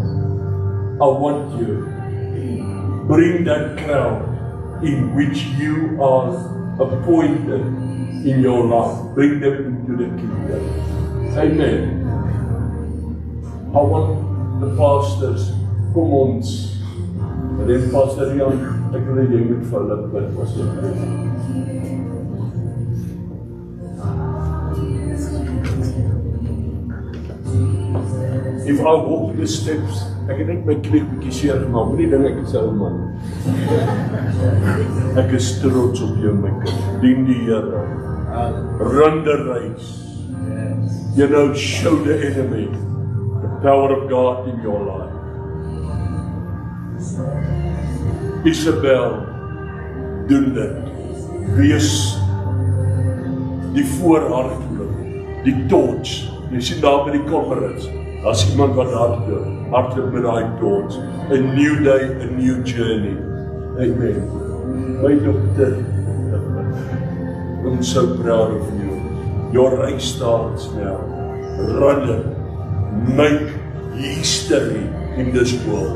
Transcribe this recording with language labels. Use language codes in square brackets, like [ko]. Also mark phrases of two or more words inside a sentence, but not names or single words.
[en] I want you to bring that crowd in which you are appointed in your life. Bring them into the kingdom. Amen. I want the pastors, [af] kom ons. En dan Pastor Jan, ek wil jy moet vir hulle bid, asseblief. [en] If I walk the steps, [af] ek het net my knie bietjie seer gemaak, moenie dink ek is 'n ou man. Ek is trots op jou, my kind. Dien die Here. [en] Run the race. You know, show the enemy the power of God in your life. [af] Isabel, doen dit. Wees die voorhardloop, die torch. Jy sien daar by die Comrades, as iemand wat hardloop met daai torch. [en] A new day, a new journey. Amen. My doctor, I'm so proud of you. Your race starts now. Run it. Make history in this world.